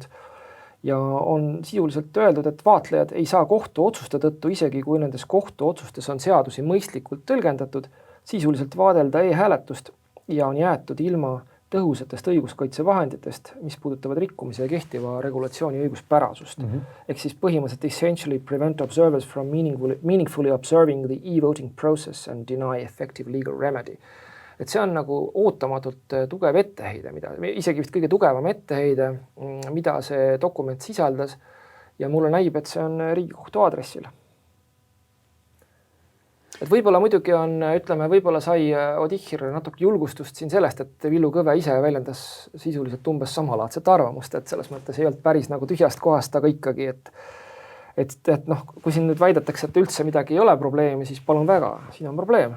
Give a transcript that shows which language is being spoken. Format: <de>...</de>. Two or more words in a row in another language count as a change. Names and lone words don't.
<et>Ja on sisuliselt öeldud, et vaatlejad ei saa kohtu otsuste tõttu, isegi kui nendes kohtu otsustes on seadusi mõistlikult tõlgendatud, sisuliselt vaadelda e-hääletust ja on jäetud ilma tõhusatest õiguskaitsevahenditest, mis puudutavad rikkumise ja kehtiva regulatsiooni õiguspärasust. Ehk siis põhimõtteliselt</et> <en>essentially prevent observers from meaningfully observing the e-voting process and deny effective legal remedy.</en> <et>Et see on nagu ootamatult tugev etteheide, isegi vist kõige tugevam etteheide, mida see dokument sisaldas ja mulle näib, et see on Riigikohtu aadressil. Et võib-olla muidugi on, ütleme, võib-olla sai Odichir natuke julgustust siin sellest, et Villu Kõve ise väljendas sisuliselt umbes samalaadset arvamust, et selles mõttes ei olnud päris nagu tühjast kohast, aga ikkagi, et noh, kui siin nüüd väidetakse, et üldse midagi ei ole probleemi, siis palun väga, siin on probleem.</et>